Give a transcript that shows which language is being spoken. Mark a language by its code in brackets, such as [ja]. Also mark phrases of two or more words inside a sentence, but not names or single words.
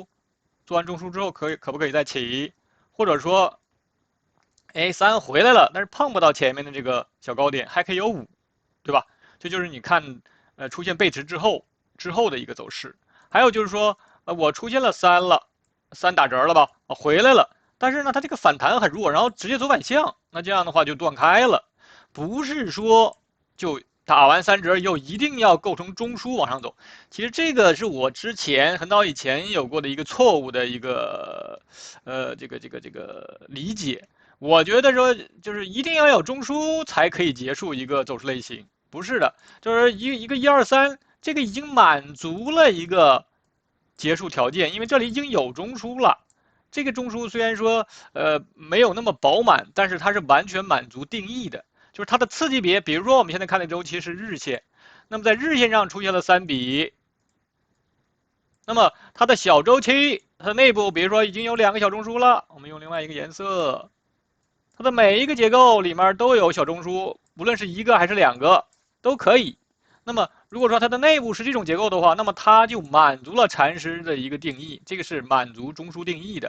[zh] 做完中樞之後可不可以再起？或者說，哎，3回來了，但是碰不到前面的這個小高點，還可以有5，对吧？这就是你看，出現背馳之後的一個走勢。還有就是說，我出現了3了，3打折了吧，回來了，但是呢，它這個反彈很弱，然後直接走反向，那這樣的話就斷開了，不是說就打完3折以後一定要構成中樞往上走。其實這個是我之前很早以前有過的一個錯誤的一個，這個理解。我覺得說就是一定要有中樞才可以結束一個走勢類型。不是的，就是一個1、2、3，這個已經滿足了一個結束條件，因為這裡已經有中樞了。這個中樞雖然說沒有那麼飽滿，但是它是完全滿足定義的，就是它的次級別，比如說我們現在看的周期是日線，那麼在日線上出現了3筆，那麼它的小周期，它的內部比如說已經有2個小中樞了，我們用另外一個顏色，它的每一個結構裡面都有小中樞，無論是1個還是2個。都可以。那麼如果說它的內部是這種結構的話，那麼它就滿足了禪師的一個定義，這個是滿足中樞定義的。